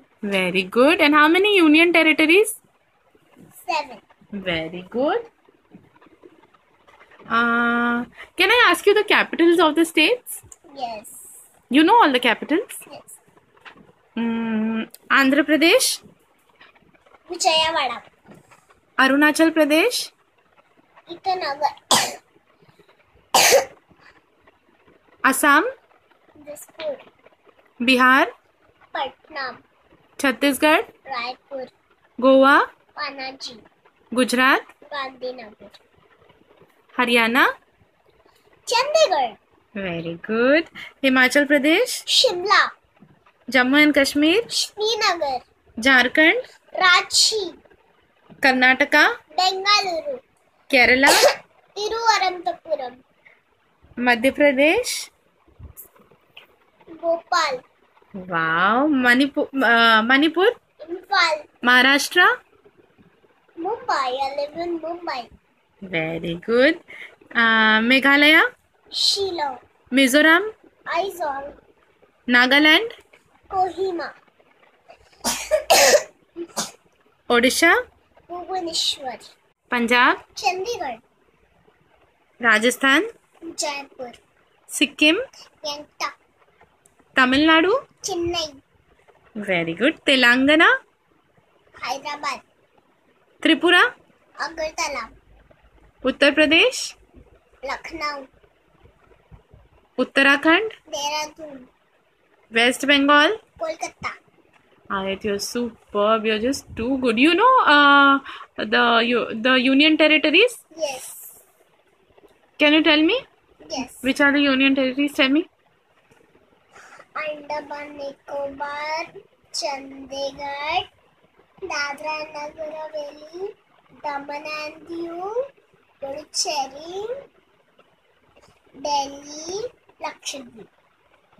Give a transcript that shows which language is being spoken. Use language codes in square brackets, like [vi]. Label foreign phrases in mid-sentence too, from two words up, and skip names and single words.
[en] Very good. And how many union territories? 7. Very good. Can I ask you the capitals of the states? Yes. You know all the capitals? Yes. Andhra Pradesh, Vijayawada. Arunachal Pradesh, Itanagar. Assam, Dispur. Bihar, Patna. Chhattisgarh, Raipur. Goa, Panaji. Gujarat, Gandhinagar. Haryana. Chandigarh. Very good. Himachal Pradesh, Shimla. Jammu and Kashmir, Srinagar. Jharkhand, Ranchi. Karnataka, Bengaluru. Kerala, Tiruvaramanthapuram. Madhya Pradesh. Bhopal. Wow. Manipur, Imphal. Maharashtra. Mumbai. I live in Mumbai. Very good. Meghalaya, Shillong. Mizoram, Aizawl. Nagaland, Kohima. Odisha, Bhubaneswar. Punjab, Chandigarh. Rajasthan, Jaipur. Sikkim, Gangtok. Tamil Nadu. Chennai. Very good. Telangana, Hyderabad. Tripura, Agartala. Uttar Pradesh, Lucknow. Uttarakhand, Dehradun. West Bengal. Kolkata. Ayat, you're superb. You're just too good. You know the union territories? Yes. Can you tell me? Yes. Which are the union territories? Tell me. Andaman Nicobar, Chandigarh, Dadra and Nagar Haveli, Daman and Diu, Puducherry, Delhi, Lakshadweep.